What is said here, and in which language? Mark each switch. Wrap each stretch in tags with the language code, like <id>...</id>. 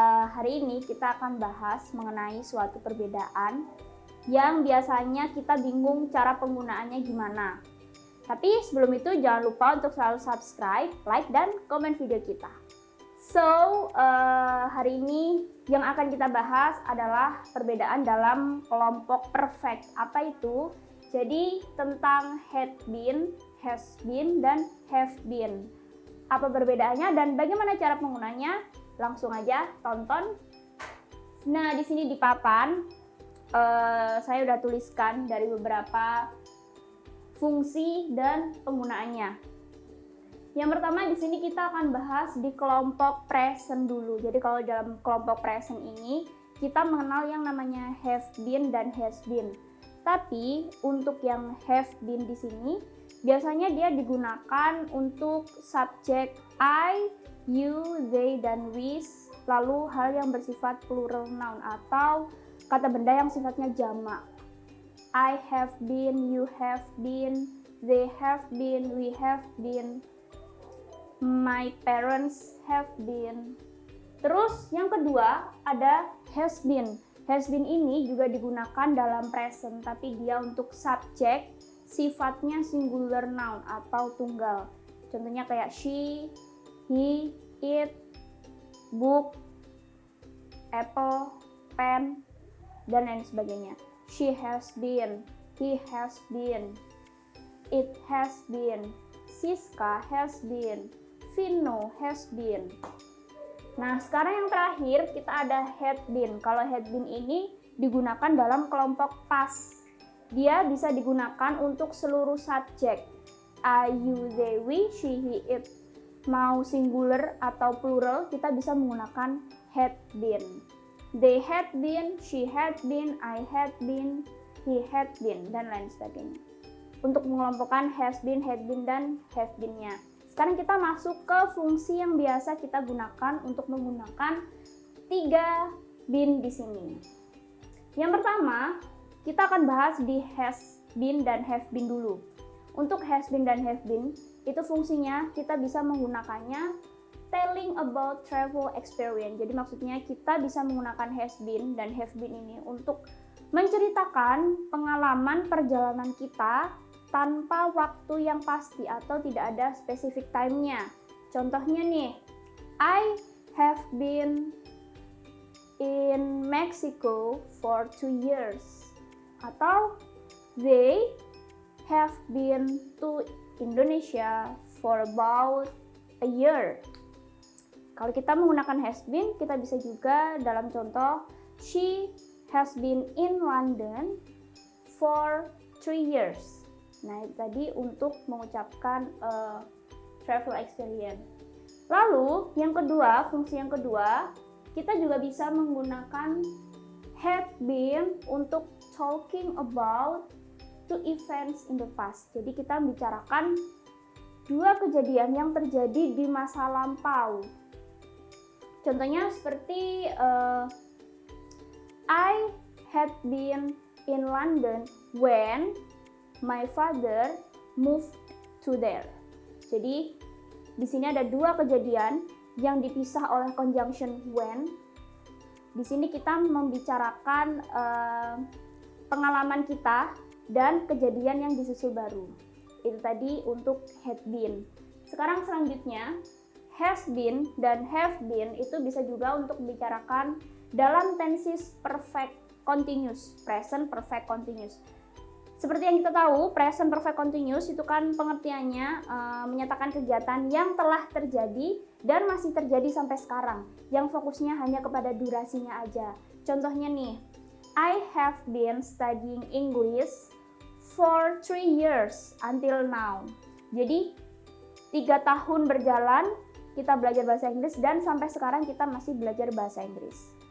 <id>Hari ini kita akan bahas mengenai suatu perbedaan yang biasanya kita bingung cara penggunaannya gimana. Tapi sebelum itu jangan lupa untuk selalu subscribe, like, dan komen video kita. So, hari ini yang akan kita bahas adalah perbedaan dalam kelompok perfect. Apa itu? Jadi tentang had been, has been, dan have been. Apa perbedaannya dan bagaimana cara penggunanya? Langsung aja tonton. Nah, di sini di papan saya udah tuliskan dari beberapa fungsi dan penggunaannya. Yang pertama di sini kita akan bahas di kelompok present dulu. Jadi kalau dalam kelompok present ini kita mengenal yang namanya have been dan has been. Tapi untuk yang have been di sini biasanya dia digunakan untuk subjek I, you, they, dan we, lalu hal yang bersifat plural noun atau kata benda yang sifatnya jamak.</id> <en>I have been, you have been, they have been, we have been, my parents have been.</en> <id>Terus yang kedua ada has been. Has been ini juga digunakan dalam present, tapi dia untuk subjek sifatnya singular noun atau tunggal. Contohnya kayak she, he, it, book, apple, pen, dan lain sebagainya.</id> <en>She has been, he has been, it has been, Siska has been, Vino has been.</en> <id>Nah, sekarang yang terakhir kita ada had been. Kalau had been ini digunakan dalam kelompok past. Dia bisa digunakan untuk seluruh subjek. I, you, they, we, she, he, it. Mau singular atau plural, kita bisa menggunakan had been.</id> <en>They had been, she had been, I had been, he had been,</en> <id>dan lain sebagainya. Untuk mengelompokkan has been, had been, dan have been-nya. Sekarang kita masuk ke fungsi yang biasa kita gunakan untuk menggunakan 3 been di sini. Yang pertama, kita akan bahas di has been dan have been dulu. Untuk has been dan have been, itu fungsinya kita bisa menggunakannya</id> <en>telling about travel experience.</en> <id>Jadi maksudnya kita bisa menggunakan has been dan have been ini untuk menceritakan pengalaman perjalanan kita tanpa waktu yang pasti atau tidak ada specific time-nya. Contohnya nih,</id> <en>I have been in Mexico for 2 years.</en> <id>Atau</id> <en>they have been to Indonesia for about a year.</en> <id>Kalau kita menggunakan has been, kita bisa juga dalam contoh,</id> <en>she has been in London for 3 years.</en> <id>Nah, itu tadi untuk mengucapkan travel experience. Lalu, yang kedua, fungsi yang kedua, kita juga bisa menggunakan had been untuk</id> <en>talking about 2 events in the past.</en> <id>Jadi kita membicarakan 2 kejadian yang terjadi di masa lampau. Contohnya seperti</id> <en>I had been in London when my father moved to there.</en> <id>Jadi di sini ada 2 kejadian yang dipisah oleh conjunction when. Di sini kita membicarakan pengalaman kita dan kejadian yang disusul baru. Itu tadi untuk had been. Sekarang selanjutnya has been dan have been itu bisa juga untuk membicarakan dalam tenses perfect continuous, present perfect continuous. Seperti yang kita tahu, present perfect continuous itu kan pengertiannya menyatakan kegiatan yang telah terjadi dan masih terjadi sampai sekarang, yang fokusnya hanya kepada durasinya aja.</id> <en>Contohnya nih, I have been studying English for 3 years until now.</en> <id>Jadi 3 tahun berjalan kita belajar bahasa Inggris dan sampai sekarang kita masih belajar bahasa Inggris.</id>